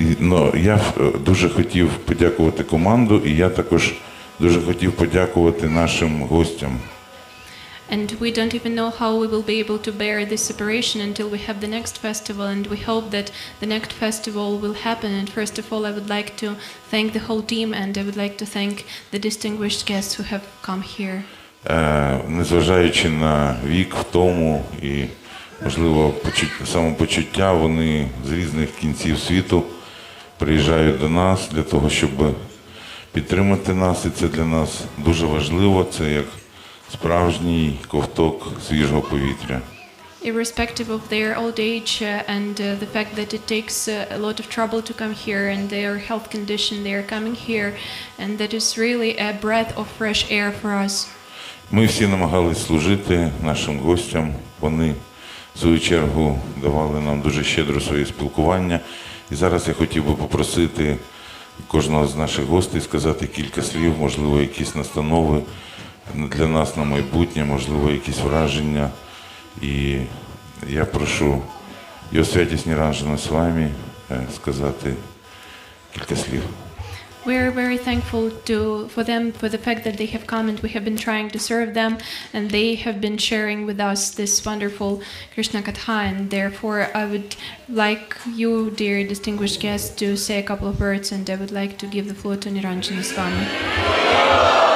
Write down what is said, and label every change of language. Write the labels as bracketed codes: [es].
[uk] Но я дуже хотів подякувати команду, і я також дуже хотів подякувати нашим гостям. [en] And we don't even know how we will be able to bear this separation until we have the next festival, and we hope that the next festival will happen. And first of all, I would like to thank the whole team, and I would like to thank the distinguished guests who have come here. [uk] Незважаючи на вік, втому і, можливо, самопочуття, вони з різних кінців світу приїжджають до нас для того, щоб підтримати нас, і це для нас дуже важливо. Це як справжній ковток свіжого повітря. [en] Irrespective of their old age and the fact that it takes a lot of trouble to come here and their health condition, they are coming here, and that is really a breath of fresh air for us. [uk] Ми всі намагались служити нашим гостям. Вони, в свою чергу, давали нам дуже щедро своє спілкування. І зараз я хотів би попросити кожного з наших гостей сказати кілька слів, можливо, якісь настанови для нас на майбутнє, можливо, якісь враження. І я прошу Його святість Ніранджана з вами сказати кілька слів. [en] We are very thankful for them, for the fact that they have come, and we have been trying to serve them, and they have been sharing with us this wonderful Krishna Katha, and therefore I would like you, dear distinguished guests, to say a couple of words, and I would like to give the floor to Niranjana Swami.